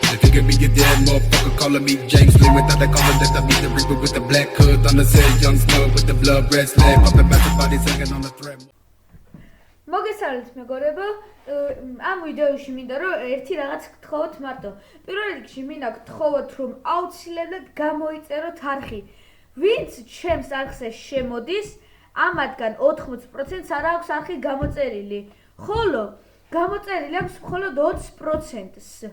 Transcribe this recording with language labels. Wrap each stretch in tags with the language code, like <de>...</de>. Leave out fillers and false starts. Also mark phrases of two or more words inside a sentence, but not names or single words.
<en>figure me a dead motherfucker calling me James Lee without the collar that I be the reaper with the black hood on the set young snug with the blood red slab popping back the body hanging on the thread.</en> <ka>მოგესალმებით მეგობრებო, ამ ვიდეოში მინდა რომ ერთი რაღაც გთხოვოთ მარტო. პირველ რიგში მინდა გთხოვოთ რომ აუცილებლად გამოიწეროთ არხი. ვინც ჩემს არხზე შემოდის, ამათგან 80%-ს არ აქვს არხი გამოწერილი, ხოლო გამოწერილი აქვს მხოლოდ 20%-ს.</ka>